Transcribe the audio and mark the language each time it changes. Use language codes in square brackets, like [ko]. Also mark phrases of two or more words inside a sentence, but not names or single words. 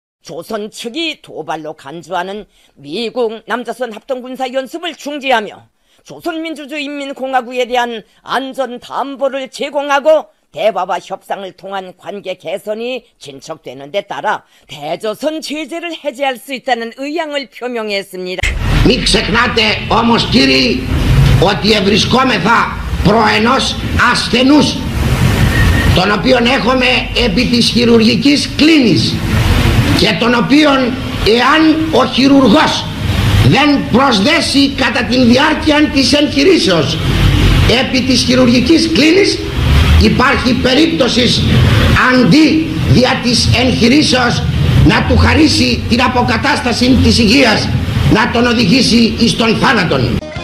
[ko] 조선 측이 도발로 간주하는 미국 남자선 합동군사 연습을 중지하며 조선민주주의인민공화국에 대한 안전 담보를 제공하고 대화와 협상을 통한 관계 개선이 진척되는 데 따라 대조선 제재를 해제할 수 있다는 의향을 표명했습니다. [el] Μην ξεχνάτε όμως κύριοι ότι ευρισκόμεθα προ ενός ασθενούς τον οποίον έχουμε επί της χειρουργικής κλίνης και τον οποίον εάν ο χειρουργός δεν προσδέσει κατά την διάρκεια της εγχειρήσεως επί της χειρουργικής κλίνης υπάρχει περίπτωση αντί δια της εγχειρήσεως να του χαρίσει την αποκατάσταση της υγείας να τον οδηγήσει εις τον θάνατον.